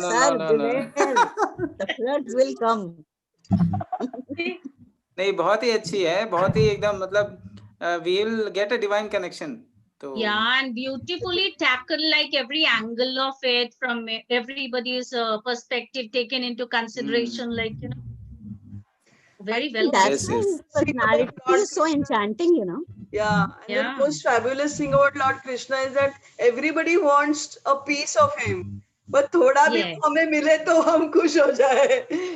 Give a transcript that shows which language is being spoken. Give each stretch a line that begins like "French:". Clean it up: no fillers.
English: Sir, the floods will come.
Hindi: नहीं, बहुत ही अच्छी है, बहुत ही एकदम मतलब
English: we will get a divine connection.
Hindi: तो
English: Yeah, and beautifully tackled like every angle of it from everybody's perspective taken into consideration, like, you know, very well. That's why his personality is so enchanting, you know. Yeah, and the most fabulous thing about Lord Krishna is that everybody wants a piece of him.
Hindi: But थोड़ा भी हमें मिले तो हम खुश हो जाए.